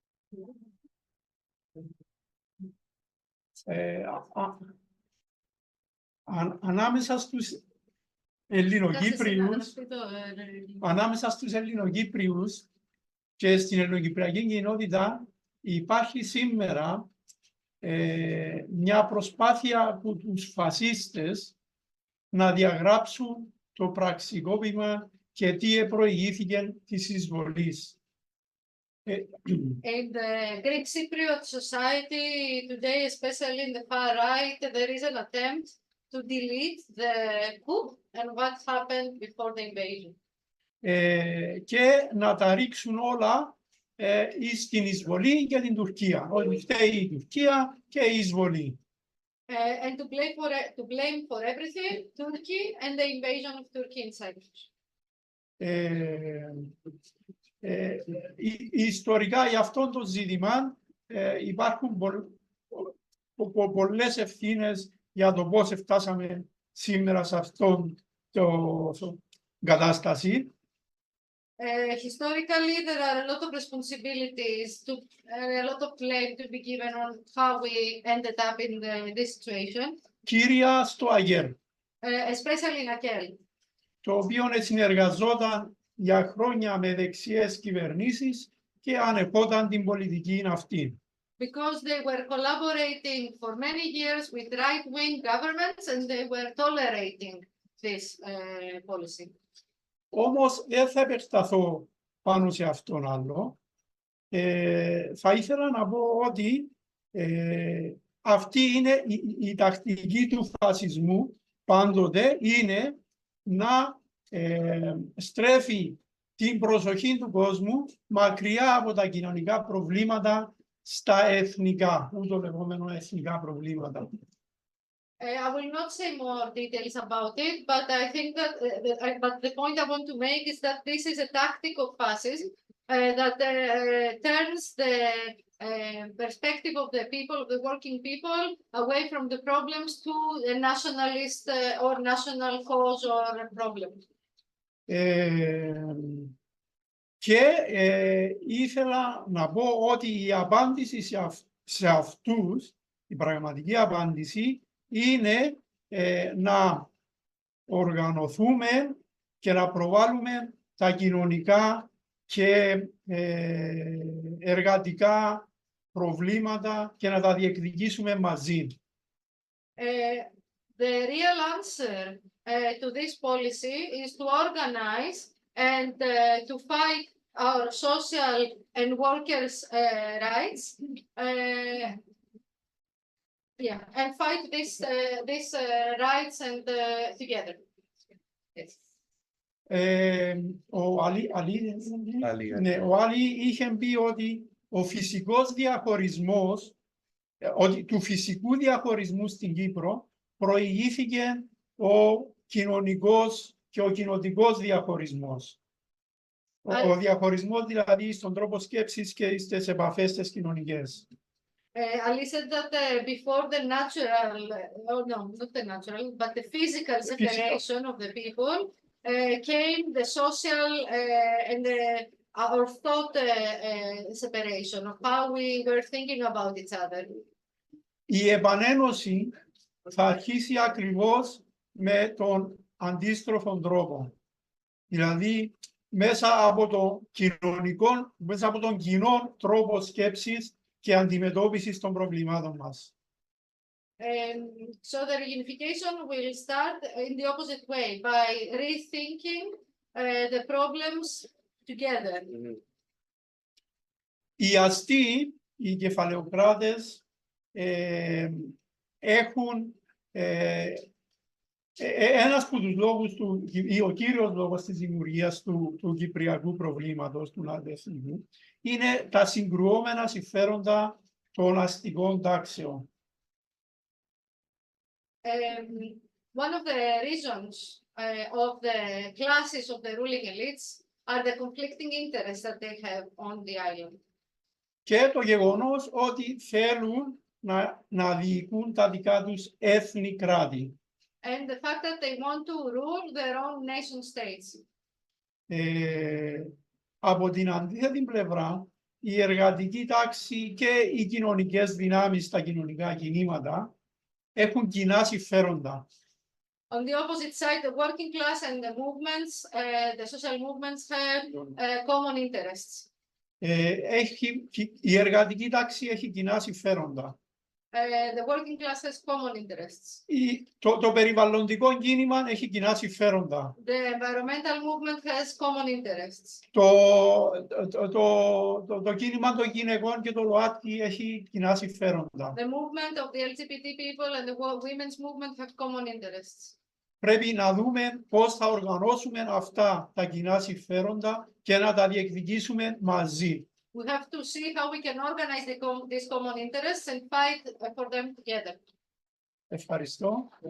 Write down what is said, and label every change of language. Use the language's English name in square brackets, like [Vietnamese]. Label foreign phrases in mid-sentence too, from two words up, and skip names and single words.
[Greek] Ανάμεσα στους Ελληνοκύπριους, και στην ελληνοκυπριακή κοινότητα υπάρχει σήμερα μια προσπάθεια από τους φασίστες να διαγράψουν το πραξικόπημα και τι προηγήθηκε της εισβολής. [English] In the Greek Cypriot society today, especially in the far right, there is an attempt to delete the coup and what happened before the invasion. [Greek] Και να τα ρίξουν όλα στην εισβολή για την Τουρκία. Ότι φταίει η Τουρκία και η εισβολή. [English] And to blame for everything Turkey and the invasion of Turkey in Cyprus. [Greek] Ιστορικά για αυτό το ζήτημα υπάρχουν πολλές ευθύνες για το πώς φτάσαμε σήμερα σε αυτόν το κατάσταση. [English] Historically, there are a lot of responsibilities, a lot of blame to be given on how we ended up in this situation. [Greek] Κύρια στο ΑΓΕΡ, [English] Especially in Akel. [Greek] το οποίο συνεργαζόταν για χρόνια με δεξιές κυβερνήσεις και ανεχόταν την πολιτική αυτή. [English] Because they were collaborating for many years with right-wing governments and they were tolerating this policy. [Greek] Όμως δεν θα επεκταθώ πάνω σε αυτόν άλλο. Θα ήθελα να πω ότι αυτή είναι η τακτική του φασισμού πάντοτε, είναι να στρέφει την προσοχή του κόσμου μακριά από τα κοινωνικά προβλήματα στα εθνικά, ούτω λεγόμενο εθνικά προβλήματα. [English] I will not say more details about it, but I think that but the point I want to make is that this is a tactic of fascism that turns the perspective of the people, of the working people, away from the problems to a nationalist or national cause or problem. [Greek] Και ήθελα να πω ότι η απάντηση σε αυτούς, η πραγματική απάντηση, είναι να οργανωθούμε και να προβάλλουμε τα κοινωνικά και εργατικά προβλήματα και να τα διεκδικήσουμε μαζί. [English] The real answer to this policy is to organize and to fight our social and workers' rights. Yeah, and fight these rights and together. Yes. [Greek] Ο Άλλη είχε πει ότι ο φυσικός διαχωρισμός, ότι του φυσικού διαχωρισμού στην Κύπρο προηγήθηκε ο κοινωνικός και ο κοινοτικός διαχωρισμός. Ο διαχωρισμός δηλαδή στον τρόπο σκέψης και στις επαφές τις κοινωνικές. [English] Ali said that before the natural, not the natural, but the physical separation of the people came the social and our thought separation of how we were thinking about each other. [Greek] Η επανένωση θα αρχίσει ακριβώς με τον αντίστροφον τρόπο. Δηλαδή μέσα από τον κοινό τρόπο σκέψης και αντιμετώπισης των προβλημάτων μας. [English] So the reunification will start in the opposite way, by rethinking the problems together. [Greek] Οι αστεί, οι κεφαλαιοκράτες, έχουν ένας από τους λόγους ή ο κύριος λόγος της δημιουργίας του κυπριακού προβλήματος, του λατινικού, είναι τα συγκρουόμενα συμφέροντα των αστικών τάξεων. [English] One of the reasons of the classes of the ruling elites are the conflicting interests that they have on the island. [Greek] Και το γεγονός ότι θέλουν να διοικούν τα δικά τους έθνη κράτη. [English] And the fact that they want to rule their own nation states. [Greek] Από την αντίθετη πλευρά, η εργατική τάξη και οι κοινωνικές δυνάμεις, τα κοινωνικά κινήματα, έχουν κοινά συμφέροντα. [English] On the opposite side, the working class and the movements, the social movements have common interests. [Greek] Η εργατική τάξη έχει κοινά συμφέροντα. [English] The working class has common interests. [Greek] Το περιβαλλοντικό κίνημα έχει κοινά συμφέροντα. [English] The environmental movement has common interests. [Greek] Το κίνημα των γυναικών και το ΛΟΑΤΚΙ έχει κοινά συμφέροντα. [English] The movement of the LGBT people and the women's movement have common interests. [Greek] Πρέπει να δούμε πώς θα οργανώσουμε αυτά τα κοινά συμφέροντα και να τα διεκδικήσουμε μαζί. [English] We have to see how we can organize these common interests and fight for them together. [Greek] Ευχαριστώ.